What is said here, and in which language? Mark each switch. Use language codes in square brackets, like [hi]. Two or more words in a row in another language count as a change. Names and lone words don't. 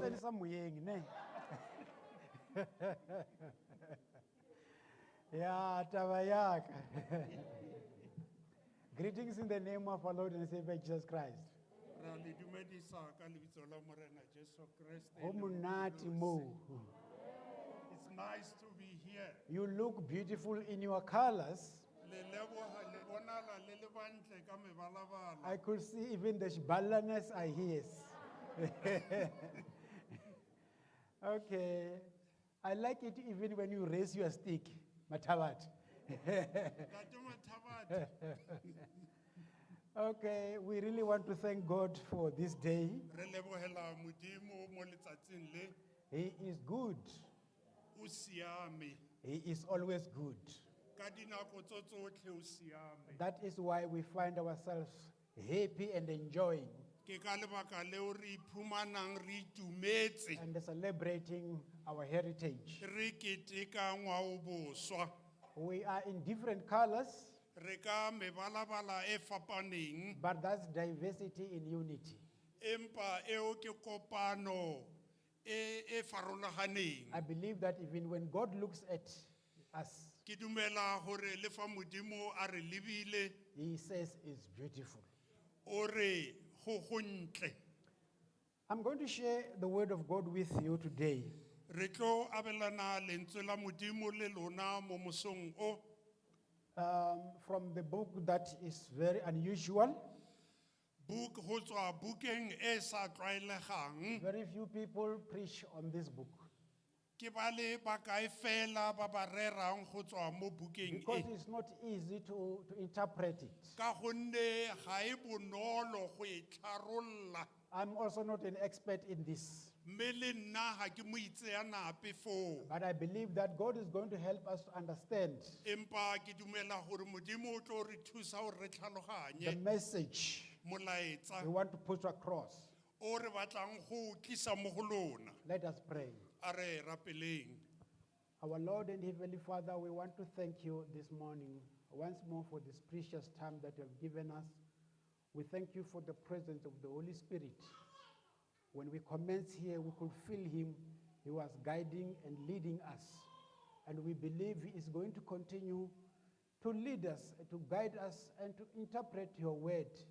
[st] ka moyeng, ne? [en] Yeah, [st] taba ya ka. [en] Greetings in the name of our Lord and Savior Jesus Christ. [st] Ra le dumedisa ka lebitso la Morena Jesu Kriste. Ho monate moo. [en] It's nice to be here. You look beautiful in your colors. Le leboha le bonala le le bantle ka mebalabala. I could see even the shbalaness are his. Okay. I like it even when you raise your stick, Matabat. [st] Ntate Mathabadi, [en] Okay, we really want to thank God for this day. [tn] re lebohela Modimo mo letsatsing le. [en] He is good. [tn] O siame. [en] He is always good. [tn] Ka dinako tso tsotlhe o siame. [en] That is why we find ourselves happy and enjoying [tn] Ke ka lebaka leo re iphumanang re itumetse. [en] and celebrating our heritage. [tn] Re keteka ngwao boswa. [en] We are in different colors, [st] Re ka mebalabala e fapaneng. [en] but that's diversity in unity. [st] Empa eo ke kopano e farologaneng. [en] I believe that even when God looks at us, [tn] Ke dumela hore le fa Modimo a re lebile [en] He says it's beautiful. [tn] o re go gontle. [en] I'm going to share the word of God with you today. [tn] Re tlo abelana lentswe la Modimo le lona mo mosong o [en] From the book that is very unusual. [st] book ho tswa bukeng e sa tlwaelegang. [en] Very few people preach on this book [tn] Ke ba le bakae fela ba ba rerang go tswa mo bukeng [en] because [tn] e. [en] it's not easy to interpret it. [tn] Ka gonne ga e bonolo go e tlharolla. [en] I'm also not an expert in this, [tn] Mme le nna ga ke mo itseanape foo. [en] but I believe that God is going to help us to understand [st] Empa ke dumela hore Modimo o tlo re thusa hore re [en] the [tn] tlhaloganye [en] message [tn] molaetsa [en] we want to put across. [tn] o re batlang go tlisa mo go lona. [en] Let us pray. [tn] A re rapeleng. [en] Our Lord and Heavenly Father, we want to thank you this morning once more for this precious time that you have given us. We thank you for the presence of the Holy Spirit. When we commence here, we could feel him. He was guiding and leading us. And we believe he is going to continue to lead us, to guide us, and to interpret your word.